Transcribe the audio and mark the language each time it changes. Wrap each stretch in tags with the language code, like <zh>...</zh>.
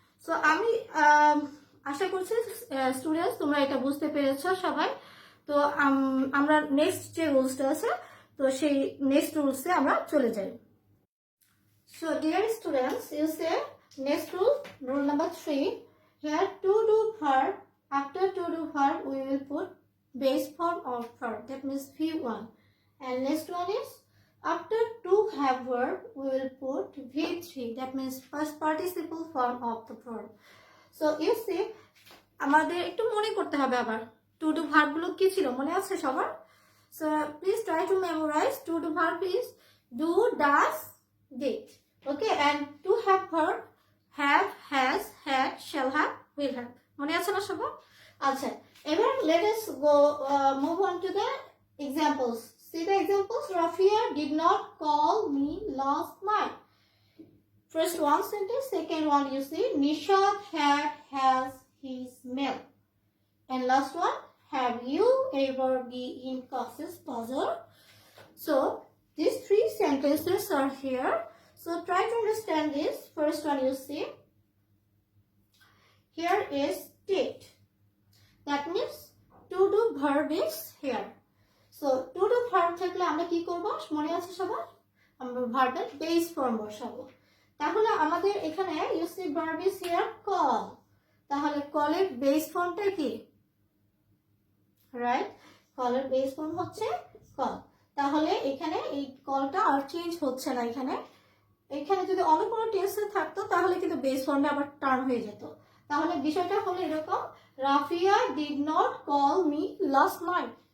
<bn>So আমি আশা করছি students তোমরা এটা বুঝতে পেরেছো সবাই। তো আমরা নেক্সট যে রুলসটা আছে তো সেই নেক্সট রুলসে আমরা চলে যাই।</bn> <en>So dear students, you say next rule number 3. Here to do verb, after to do verb we will put base form of verb, that means V1. And next one is after to have verb we will put V3, that means past participle form of the verb. So you see</en> <bn>আমাদের একটু মনে করতে হবে আবার to do verb গুলো কি ছিল, মনে আছে সবার?</bn> <en>So please try to memorize. To do verb is do, does, did. Okay, and to have verb have, has, had, shall have, will have.</en> <bn>মনে আছে না সবার? আচ্ছা, এবার</bn> <en>let us go move on to the examples. See the examples. Rafia did not call me last night. First one sentence, second one you see Nishad has his milk. And last one, have you ever been in classes puzzle? So these three sentences are here. So try to understand this. First one you see. Here is did. That means to do verb is here.</en> <bn>So to do verb থাকলে আমরা কি করব মনে আছে সবার? আমরা ভার্বের base form বসাবো। তাহলে আমাদের এখানে</bn> <en>you see verb is here call.</en> <bn>তাহলে call এর বেস ফর্মটা কি? রাইট, call এর বেস ফর্ম হচ্ছে call। তাহলে এখানে এই কলটা আর চেঞ্জ হচ্ছে না। এখানে যদি অন্য কোনো টেন্সে থাকতো তাহলে কিন্তু বেস ফর্মে আবার টার্ন হয়ে যেত। তাহলে বিষয়টা হলো এরকম, Rafia</bn> <en>Did not call me last night.</en>